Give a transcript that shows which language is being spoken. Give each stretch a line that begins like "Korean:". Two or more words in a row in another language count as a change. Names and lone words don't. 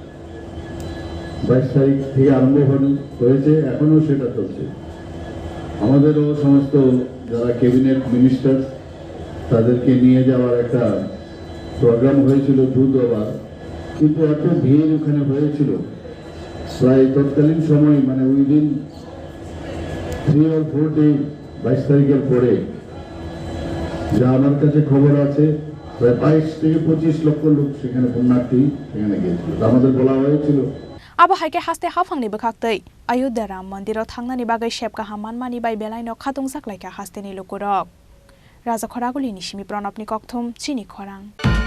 Bangla: 22 তারিখ থেকে আরম্ভ হয়েছে এখনো সেটা চলছে আমাদেরও সমস্ত যারা
English: cabinet minister
Bangla: তাদেরকে নিয়ে যাওয়ার একটা প্রোগ্রাম হয়েছিল বুধবার কিন্তু এত ভিড় ওখানে হয়েছিল প্রায় তৎকালীন সময় মানে উইদিন
English: 3 or 4 day
Bangla: 22 তারিখের পরে যা আমার কাছে খবর আছে প্রায় 22 থেকে 25 লক্ষ লোক সেখানে পুণ্যার্থী সেখানে গিয়েছিল আমাদের বলা হয়েছিল
Kok Borok: Abahai ke haste hafangni bekhaktai Ayodhya Ram Mandirot thangnani bagai shepka hamanmani bai belaino khatungsak laika haste ni lukurok Raja Khoraguli Nishimi Pranapni Kokthum Chini Khorang